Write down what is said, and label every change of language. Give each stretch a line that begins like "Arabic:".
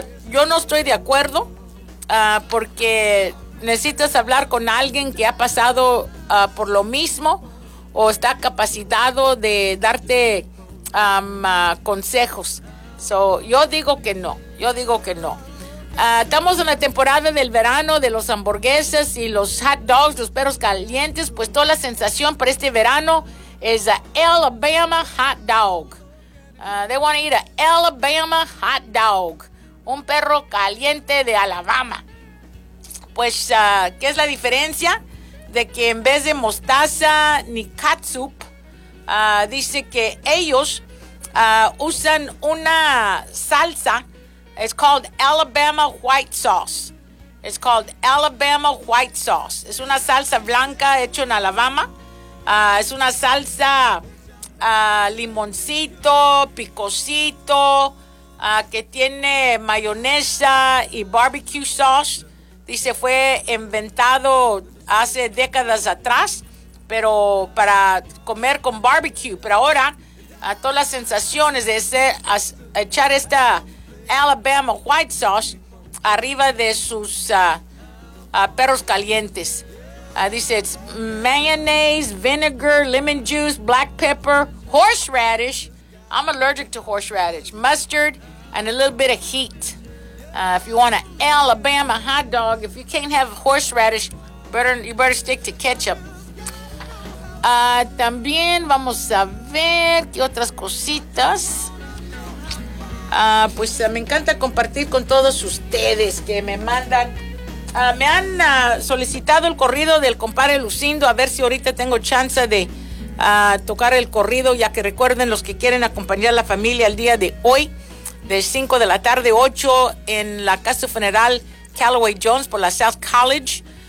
Spanish: Yo no estoy de acuerdo porque necesitas hablar con alguien que ha pasado por lo mismo o está capacitado de darte consejos. So, yo digo que no, yo digo que no. Estamos en la temporada del verano de los hamburguesas y los hot dogs, los perros calientes. Pues toda la sensación para este verano es a Alabama hot dog.
English: They want to eat a Alabama hot dog.
Spanish: Un perro caliente de Alabama. Pues, ¿qué es la diferencia? De que en vez de mostaza ni catsup, dice que ellos usan una salsa.
English: It's called Alabama White Sauce. It's called Alabama White Sauce.
Spanish: Es una salsa blanca hecha en Alabama. Es una salsa limoncito, picocito, que tiene mayonesa y barbecue sauce. Dice, fue inventado hace décadas atrás, pero para comer con barbecue. Pero ahora, todas las sensaciones de echar esta Alabama White Sauce arriba de sus perros calientes.
English: Dice, it's mayonnaise, vinegar, lemon juice, black pepper, horseradish. I'm allergic to horseradish. Mustard and a little bit of heat. If you want an Alabama hot dog, if you can't have horseradish, you better stick to ketchup.
Spanish: También vamos a ver qué otras cositas. Pues me encanta compartir con todos ustedes que me mandan. Me han solicitado el corrido del compadre Lucindo, a ver si ahorita tengo chance de tocar el corrido, ya que recuerden los que quieren acompañar a la familia el día de hoy, de 5 de la tarde, 8, en la casa funeral Callaway Jones por la South College.